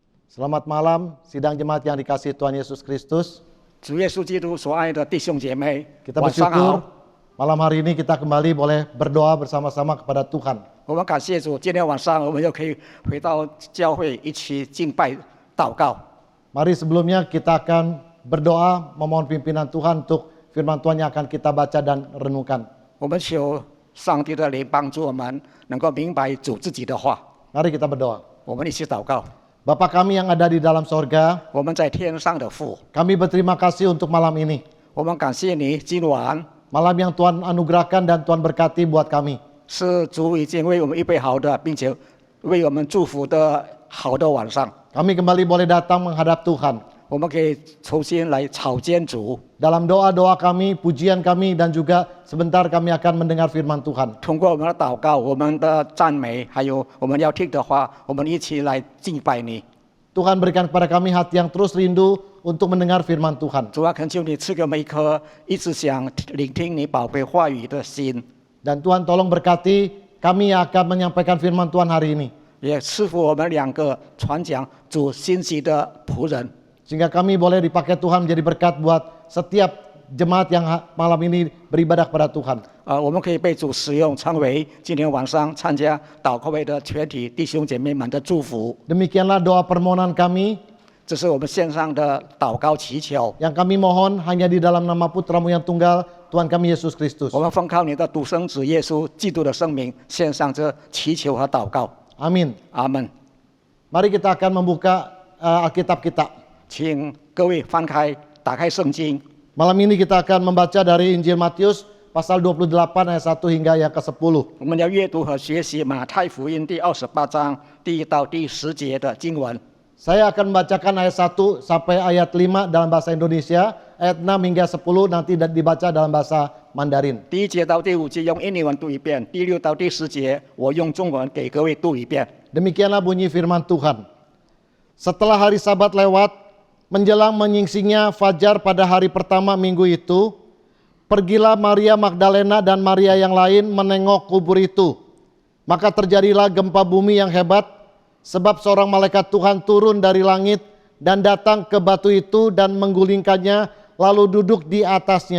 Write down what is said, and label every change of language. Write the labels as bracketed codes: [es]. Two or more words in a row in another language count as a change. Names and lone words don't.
[id] Selamat malam, sidang jemaat yang dikasihi Tuhan Yesus Kristus. [zh] 主耶稣基督所爱的弟兄姐妹， [id] Kita [zh] 晚上 [id] bersyukur [zh] 好。 [id] malam hari ini kita kembali boleh berdoa bersama-sama kepada Tuhan. [zh] 我们感谢主，今天晚上我们又可以回到教会一起敬拜、祷告。 [id] Mari sebelumnya kita akan berdoa memohon pimpinan Tuhan untuk firman Tuhan yang akan kita baca dan renungkan. [zh] 我们求上帝的灵帮助我们，能够明白主自己的话。 [id] Mari kita berdoa. [zh] 我们一起祷告。 [id] Bapa kami yang ada di dalam sorga, [zh] 我们在天上的父， [id] kami berterima kasih untuk malam ini. [zh] 我们感谢你，今晚 [id] Malam yang Tuhan anugerahkan dan Tuhan berkati buat kami. [zh] 是主已经为我们预备好的，并且为我们祝福的好的晚上。 [id] Kami kembali boleh datang menghadap Tuhan. [zh] 我们可以重新来朝见主， [id] Dalam doa-doa kami, pujian kami, dan juga sebentar kami akan mendengar firman Tuhan. [zh] 通过我们的祷告、我们的赞美，还有我们要听的话，我们一起来敬拜你。 [id] Tuhan berikan kepada kami hati yang terus rindu untuk mendengar firman Tuhan. [zh] 主啊，恳求你赐给我们一颗一直想聆听你宝贵话语的心， [id] Dan Tuhan tolong berkati kami yang akan menyampaikan firman Tuhan hari ini. [zh] 也赐福我们两个传讲主信息的仆人， [id] Sehingga kami boleh dipakai Tuhan menjadi berkat buat setiap jemaat yang malam ini beribadah kepada Tuhan. [zh] 我们可以被主使用，成为今天晚上参加祷告会的全体弟兄姐妹们的祝福。 [id] Demikianlah doa permohonan kami [zh] 这是我们线上的祷告祈求， [id] yang kami mohon hanya di dalam nama Putramu yang tunggal, Tuhan kami Yesus Kristus. [zh] 我们奉靠你的独生子耶稣基督的圣名，献上这祈求和祷告。 [id] Amin. [zh] 阿门。 [id] Mari kita akan membuka Alkitab kita. [zh] 请各位翻开、打开圣经。 [id] Malam ini kita akan membaca dari Injil Matius pasal 28 ayat 1 hingga yang ke-10. [zh] 我们要阅读和学习马太福音第28章第1到第10节的经文。 [id] Saya akan membacakan ayat 1 sampai ayat 5 dalam bahasa Indonesia, ayat 6 hingga 10 nanti dibaca dalam bahasa Mandarin. [zh] 第1节到第5节用英文读一遍，第6到第10节我用中文给各位读一遍。 [id] Demikianlah bunyi firman Tuhan. Setelah hari Sabat lewat, menjelang menyingsingnya fajar pada hari pertama minggu itu, pergilah Maria Magdalena dan Maria yang lain menengok kubur itu. Maka terjadilah gempa bumi yang hebat, sebab seorang malaikat Tuhan turun dari langit dan datang ke batu itu dan menggulingkannya, lalu duduk di atasnya.